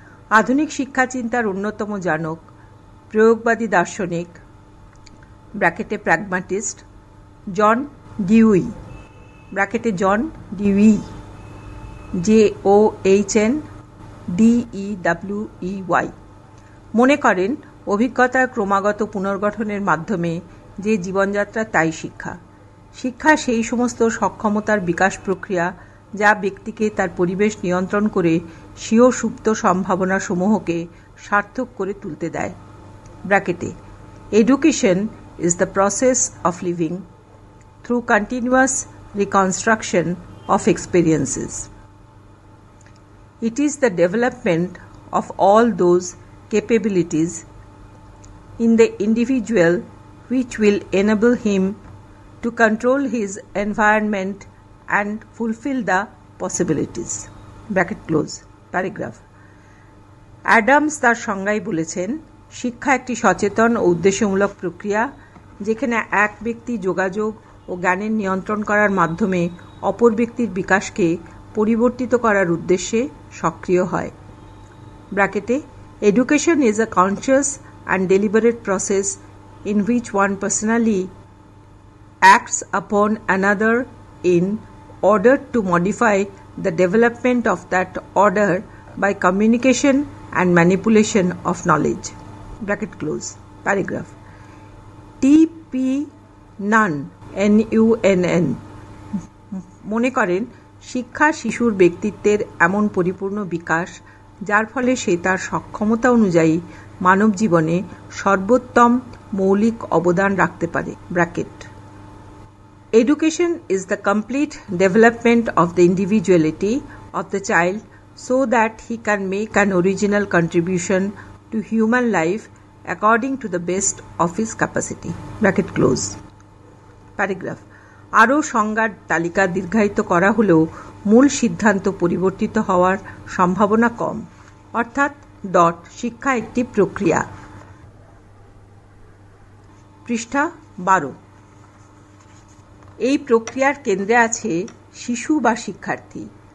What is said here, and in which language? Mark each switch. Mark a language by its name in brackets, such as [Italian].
[Bangla] আধুনিক শিক্ষা চিন্তার অন্যতম জনক প্রয়োগবাদী দার্শনিক ব্র্যাকেটে প্র্যাগমাটিস্ট জন ডিউই ব্র্যাকেটে জন ডিউই JOHNDEWEY মনে করেন অভিজ্ঞতার ক্রমাগত পুনর্গঠনের মাধ্যমে যে জীবনযাত্রা তাই শিক্ষা। শিক্ষা সেই সমস্ত সক্ষমতার বিকাশ প্রক্রিয়া যা ব্যক্তিকে তার পরিবেশ নিয়ন্ত্রণ করে স্বীয় সুপ্ত সম্ভাবনা সমূহকে সার্থক করে তুলতে দেয়। ব্র্যাকেটে। [English] Education is the process of living through continuous reconstruction of experiences. It is the development of all those capabilities in the individual which will enable him to control his environment and fulfill the possibilities. Bracket close. Paragraph. [Bangla] Adams তার সংজ্ঞায় বলেছেন, শিক্ষা একটি সচেতন ও উদ্দেশ্যমূলক প্রক্রিয়া যেখানে এক ব্যক্তি যোগাযোগ ও জ্ঞানের নিয়ন্ত্রণ করার মাধ্যমে অপর ব্যক্তির বিকাশকে পরিবর্তিত করার উদ্দেশ্যে সক্রিয় হয়। ব্র্যাকেটে। [English] Education is a conscious and deliberate process in which one personally acts upon another in order to modify the development of that order by communication and manipulation of knowledge. Bracket close. Paragraph. T.P. [Bangla] Nunn NUNN মনে করেন, শিক্ষা শিশুর ব্যক্তিত্বের এমন পরিপূর্ণ বিকাশ যার ফলে সে তার সক্ষমতা অনুযায়ী মানব জীবনে সর্বোত্তম মৌলিক অবদান রাখতে পারে। Bracket. [English] Education is the complete development of the individuality of the child so that he can make an original contribution to human life according to the best of his capacity. Bracket close. Paragraph. [Bangla] আরও সংজ্ঞার তালিকা দীর্ঘায়িত করা হলেও মূল সিদ্ধান্ত পরিবর্তিত হওয়ার সম্ভাবনা কম। অর্থাৎ শিক্ষা একটি প্রক্রিয়া। পৃষ্ঠা 12। এই প্রক্রিয়ার কেন্দ্রে আছে শিশু বা শিক্ষার্থী।